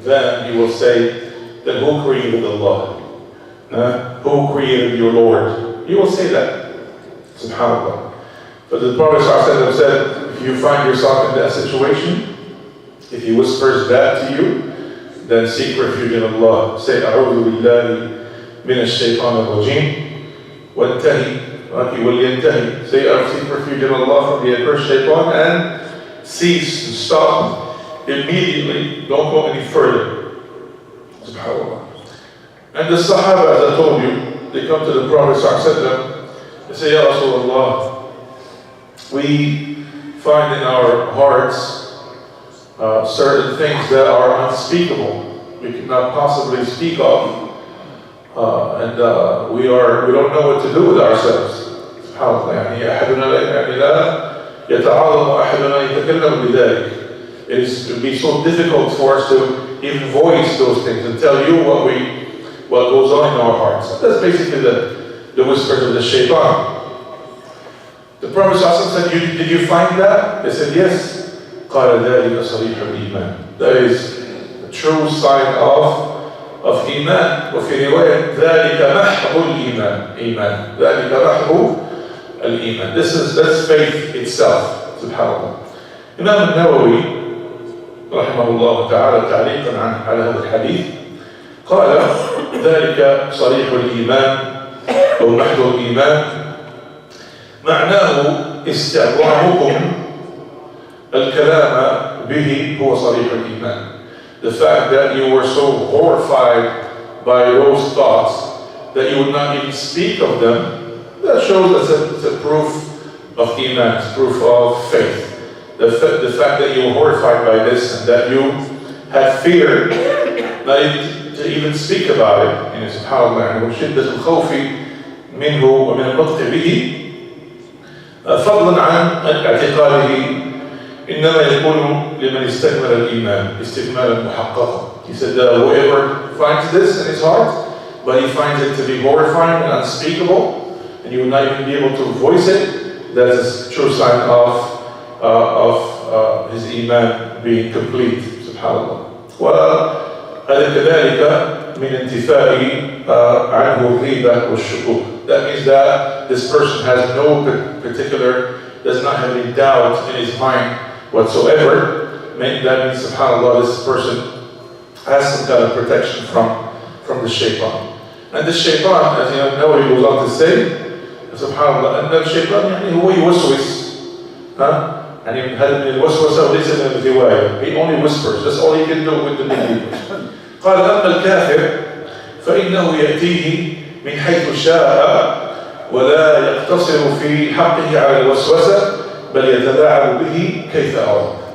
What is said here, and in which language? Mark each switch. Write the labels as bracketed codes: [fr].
[en] Then he will say, then who created Allah? Who created your Lord? You will say that. SubhanAllah. But the Prophet ﷺ said, if you find yourself in that situation, if he whispers that to you, then seek refuge in Allah. Say, [ar] أعوذ بالله من الشيطان الرجيم وانتهي ولينتهي. [en] Say, I seek refuge in Allah from the accursed shaitan, and cease, and stop immediately. Don't go any further. SubhanAllah. And the Sahaba, as I told you, they come to the Prophet ﷺ. They say, Ya Rasulullah, we find in our hearts certain things that are unspeakable. we cannot possibly speak of. We don't know what to do with ourselves. SubhanAllah. [ar] يعني أحدنا يعني لا يتعاظم أحدنا يتكلم بذلك. [en] It would be so difficult for us to even voice those things and tell you what goes on in our hearts. That's basically the whispers of the shaitan. The Prophet said, did you find that? They said, yes. [ar] قال ذلك صريح الإيمان. [en] That is a true sign of إيمان. [ar] وفي رواية ذلك محض الإيمان. ذلك محض الإيمان. [en] That's faith itself. [ar] Subhanallah. Imam al-Nawawi رحمه الله تعالى تعليقا على هذا الحديث قال ذلك صريح الإيمان أو محض الإيمان معناه استعظامكم الكلام به هو صريح الإيمان. [en] The fact that you were so horrified by those thoughts that you would not even speak of them, that shows that it's a proof of Iman, it's proof of faith. The fact that you were horrified by this and that you had fear not to even speak about it. [ar] SubhanAllah, وشدة الخوف منه ومن النطق به فضلا عن اعتقاده إنما يكون لمن استكمل الإيمان استكمالا محققا. [en] He said that whoever finds this in his heart, but he finds it to be horrifying and unspeakable, and you will not even be able to voice it, that is a true sign of his Iman being complete. Subhanallah. [ar] كذلك من انتفاء عنه الغيبة والشكوك. [en] That means that this person has no particular, does not have any doubt in his mind whatsoever. That means, subhanAllah, this person has some kind of protection from the shaitan. And the shaitan, as you know, he goes on to say, subhanAllah, and the shaitan [ar] يعني هو يوسوس. يعني هذا من الوسوسة وليس من الغواية. [en] He only whispers. That's all he can do with the believers. [ar] قال أما الكافر فإنه يأتيه من حيث شاء ولا يقتصر في حقه على الوسوسة بل يتلاعب به كيف أراد.